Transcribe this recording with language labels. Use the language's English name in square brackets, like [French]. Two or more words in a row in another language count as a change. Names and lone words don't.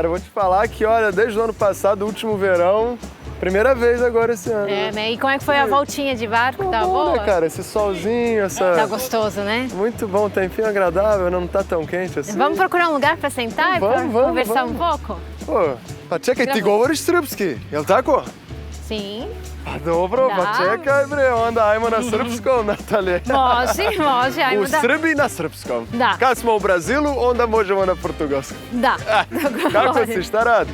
[Portuguese] Eu vou te falar que, olha, desde o ano passado, o último verão, primeira vez agora esse ano. É, né? E como é que foi a voltinha de barco? Tá bom, boa? né, cara? Esse solzinho, essa... Tá gostoso, né? Muito bom, tempinho agradável, não tá tão quente assim. Vamos procurar um lugar pra sentar e Vamos, conversar vamos. um pouco? Pô, [Serbian] pa čekaj, ti govoriš srpski, jel tako? [Portuguese] Sim. [Serbian] Pa dobro, Da. pa čekaj bre, onda ajmo na srpskom, Natalija. Može, ajmo U da... Srbiji na srpskom. Da. Kad smo u Brazilu, onda možemo na portugalskom. Da, Kako si, šta radiš?